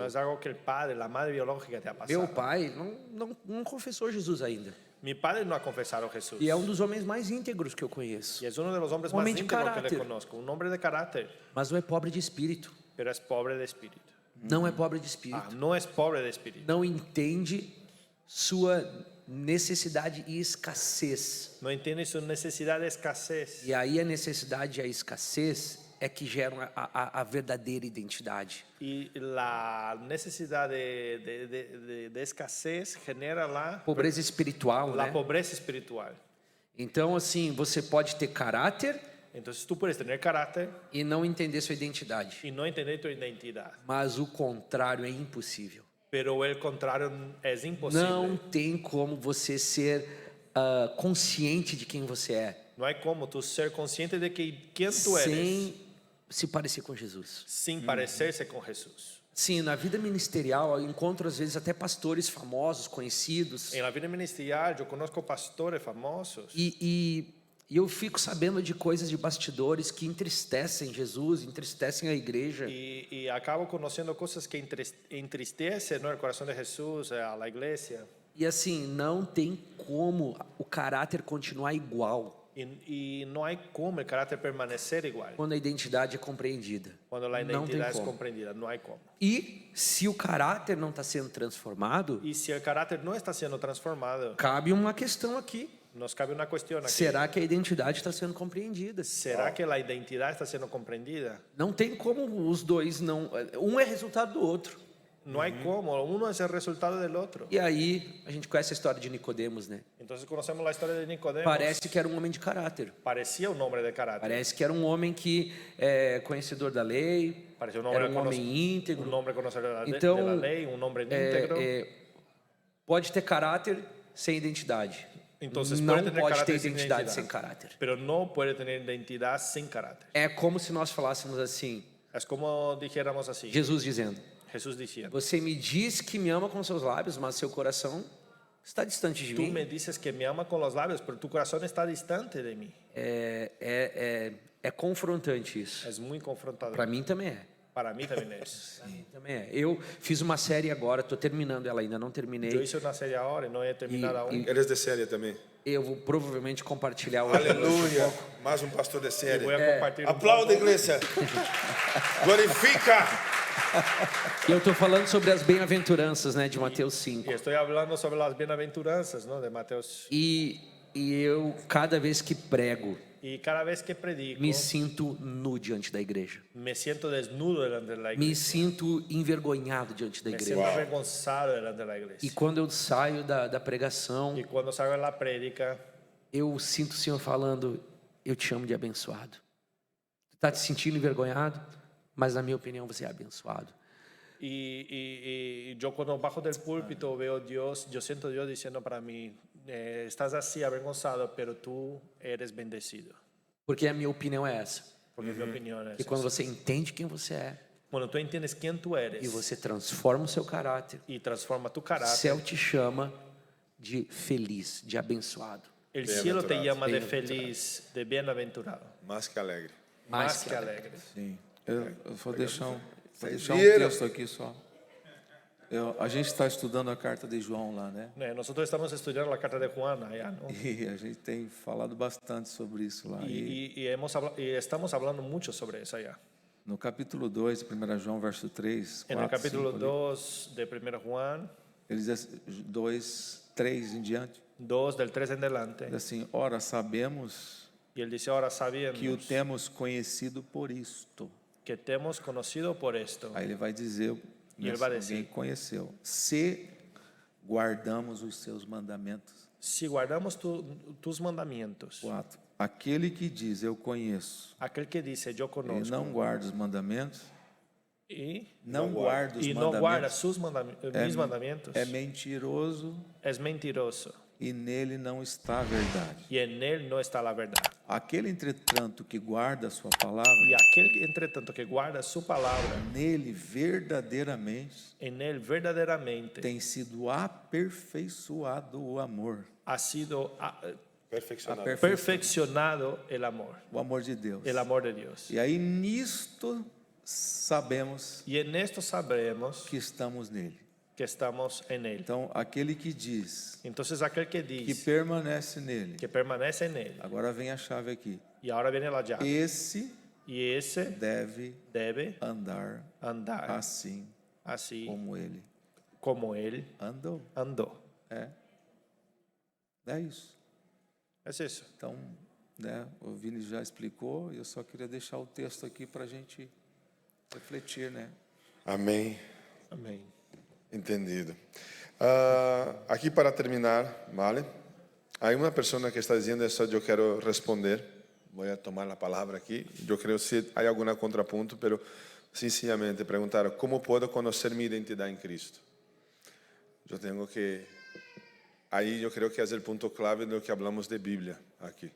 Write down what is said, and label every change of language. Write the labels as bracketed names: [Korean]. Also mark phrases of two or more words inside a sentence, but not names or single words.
[Spanish] No es algo que el padre, la madre biológica te ha pasado. [Portuguese] Meu pai não confessou Jesus ainda. [Spanish] Mi padre no ha confesado a Jesús. [Portuguese] E é um dos homens mais íntegros que eu conheço. [Spanish] Y es uno de los hombres Un más hombre de íntegros que carácter. le conozco. Un hombre de carácter, [Portuguese] Mas não é pobre de espírito. [Spanish] pero es pobre de espíritu. [Portuguese] Não é pobre de espírito. [Spanish] No es pobre de espíritu. [Portuguese] Não entende sua necessidade e escassez. [Spanish] No entiende su necesidad de escasez. [Portuguese] E aí a necessidade e a escassez é que geram a verdadeira identidade. [Spanish] Y la necesidad de escasez genera [Portuguese] Pobreza espiritual, [Spanish] la [Portuguese] né? [Spanish] pobreza espiritual. [Portuguese] Então, assim, você pode ter caráter [Spanish] Entonces tú puedes tener carácter [Portuguese] e não entender sua identidade. [Spanish] y no entender tu identidad. [Portuguese] Mas o contrário é impossível. [Spanish] Pero el contrario es imposible. [Portuguese] Não tem como você ser consciente de quem você é [Spanish] No hay como tú ser consciente de quién tú eres [Portuguese] sem se parecer com Jesus. [Spanish] sin parecerse con Jesús. [Portuguese] Sim, na vida ministerial eu encontro às vezes até pastores famosos, conhecidos, [Spanish] En la vida ministerial yo conozco pastores famosos [Portuguese] e eu fico sabendo de coisas de bastidores que entristecem Jesus, entristecem a igreja. [Spanish] y acabo conociendo cosas que entristecen, ¿no?, el corazón de Jesús, a la iglesia. [Portuguese] E assim, não tem como o caráter continuar igual [Spanish] Y no hay como el carácter permanecer igual [Portuguese] quando a identidade é compreendida. [Spanish] cuando la [Portuguese] Não tem [Spanish] identidad es [Portuguese] como. [Spanish] comprendida. No hay como. [Portuguese] E se o caráter não está sendo transformado, [Spanish] Y si el carácter no está siendo transformado, [Portuguese] cabe uma questão aqui. [Spanish] nos cabe una cuestión aquí. [Portuguese] Será que a identidade está sendo compreendida? [Spanish] ¿Será que la identidad está siendo comprendida? [Portuguese] Não tem como os dois não. Um é resultado do outro. [Spanish] No hay como. Uno es el resultado del otro. [Portuguese] E aí a gente conhece a história de Nicodemos, né? [Spanish] Entonces conocemos la historia de Nicodemo. [Portuguese] Parece que era um homem de caráter. [Spanish] Parecía un hombre de carácter. [Portuguese] Parece que era um homem que é conhecedor da lei. [Spanish] Parecía un hombre, [Portuguese] Era um homem íntegro. [Spanish] un hombre conocedor de [Portuguese] Então, [Spanish] de la ley, un hombre íntegro. [Portuguese] Pode ter caráter sem identidade. [Spanish] Entonces, [Portuguese] não [Spanish] puede tener [Portuguese] pode ter [Spanish] caráter sin [Portuguese] identidade [Spanish] identidad. [Portuguese] sem caráter. [Spanish] Pero no puede tener identidad sin carácter. [Portuguese] É como se nós falássemos assim, [Spanish] Es como dijéramos así. [Portuguese] Jesus dizendo: [Spanish] Jesús diciendo, [Portuguese] você me diz que me ama com seus lábios, mas seu coração está distante de [Spanish] tú [Portuguese] mim. [Spanish] me dices que me ama con los labios, pero tu corazón está distante de mí. [Portuguese] É confrontante isso. [Spanish] Es muy confrontador. [Portuguese] Para mim também é. [Spanish] Para mí también es. [Portuguese] Também é. Eu fiz uma série agora, estou terminando ela ainda, não [Spanish] Yo [Portuguese] terminei. [Spanish] hice una serie ahora y no he terminado aún. [Portuguese] Eres de série também. Eu vou provavelmente compartilhar hoje. Aleluia. Mais um pastor de [Spanish] Y [Portuguese] série. [Spanish] voy a compartir un [Portuguese] Aplauda, [Spanish] poco. [Portuguese] igreja. Glorifica. E eu estou falando sobre as bem-aventuranças, né, de Mateus 5. [Spanish] Y estoy hablando sobre las bienaventuranzas, ¿no? De Mateos. [Portuguese] E eu, cada vez que prego, [Spanish] Y cada vez que predico, [Portuguese] me sinto nu diante da igreja. [Spanish] me siento desnudo delante de la [Portuguese] Me [Spanish] iglesia. [Portuguese] sinto envergonhado diante da [Spanish] Me siento [Portuguese] igreja. [Spanish] avergonzado delante de la [Portuguese] E [Spanish] iglesia. [Portuguese] quando eu saio da pregação, [Spanish] Y cuando salgo en la prédica, [Portuguese] eu sinto o Senhor falando, eu te chamo de abençoado. Tu está te sentindo envergonhado, mas na minha opinião você é abençoado. [Spanish] y yo cuando bajo del púlpito veo Dios, yo siento Dios diciendo para mí, estás así avergonzado, pero tú eres bendecido. [Portuguese] Porque a minha opinião é essa. [Spanish] Porque mi opinión es [Portuguese] E quando [Spanish] esa. [Portuguese] você entende quem você é [Spanish] Cuando tú entiendes quién tú eres [Portuguese] e você transforma o seu caráter, [Spanish] y transforma tu [Portuguese] o [Spanish] carácter, [Portuguese] céu te chama de feliz, de abençoado. [Spanish] el cielo te Bienaventurado. llama de Bienaventurado. feliz, de bienaventurado, [Portuguese] Mais que alegre. [Spanish] más que alegre. [Portuguese] Sim. Eu vou deixar um viram? texto aqui só. A gente está estudando a carta de João lá, né? [Spanish] Nosotros estamos estudiando la carta de Juan allá, ¿no? [Portuguese] E a gente tem falado bastante sobre isso lá. [Spanish] Y estamos hablando mucho sobre eso allá. [Portuguese] No capítulo 2 de 1 João, verso 3, 4, [Spanish] En el capítulo [Portuguese] 5, [Spanish] 2 de 1 Juan, [Portuguese] ele diz 2, 3 em diante, [Spanish] 2 del 3 en delante, [Portuguese] diz assim, ora, sabemos [Spanish] y él dice, ahora [Portuguese] que o [Spanish] sabiendo [Portuguese] temos conhecido por isto. [Spanish] que te hemos conocido por esto, [Portuguese] Aí ele vai dizer, E ele né, vai se alguém dizer, conheceu, se guardamos os seus mandamentos. [Spanish] si guardamos tus mandamientos, [Portuguese] 4. Aquele que diz, eu conheço, [Spanish] aquel que dice, yo [Portuguese] e [Spanish] conozco, [Portuguese] não guarda os mandamentos, [Spanish] y [Portuguese] não guarda os [Spanish] no guarda [Portuguese] mandamentos, [Spanish] mis mandamientos, [Portuguese] é mentiroso [Spanish] es mentiroso, [Portuguese] e nele não está a verdade. [Spanish] y en él no está la verdad. [Portuguese] Aquele, entretanto, que guarda a sua palavra, [Spanish] Y aquel, entre tanto, que guarda su palabra, [Portuguese] nele verdadeiramente [Spanish] en él verdaderamente [Portuguese] tem sido aperfeiçoado o amor. [Spanish] ha sido Perfeccionado. perfeccionado el amor [Portuguese] De Deus. [Spanish] de Dios. [Portuguese] E aí nisto sabemos [Spanish] Y en esto sabremos [Portuguese] que estamos nele. [Spanish] que estamos en él. [Portuguese] Então, aquele que diz [Spanish] Entonces aquel que [Portuguese] que [Spanish] dice [Portuguese] permanece nele, [Spanish] que permanece en él, [Portuguese] agora vem a chave aqui, [Spanish] y ahora viene la llave, [Portuguese] esse [Spanish] y ese [Portuguese] deve [Spanish] debe [Portuguese] andar [Spanish] andar [Portuguese] assim [Spanish] así [Portuguese] como ele [Spanish] como él [Portuguese] andou. [Spanish] andó. [Portuguese] É isso. [Spanish] Es eso. [Portuguese] Então, né, o Vini já explicou, eu só queria deixar o texto aqui para a gente refletir, né? Amém. [Spanish] Amén. Entendido. Aqui para terminar, ¿vale? Hay una persona que está diciendo eso, yo quiero responder. Voy a tomar la palabra aquí. Yo creo que hay algún contrapunto, pero sencillamente preguntar, ¿cómo puedo conocer mi identidad en Cristo? Yo tengo que... Ahí yo creo que es el punto clave de lo que hablamos de Biblia aquí.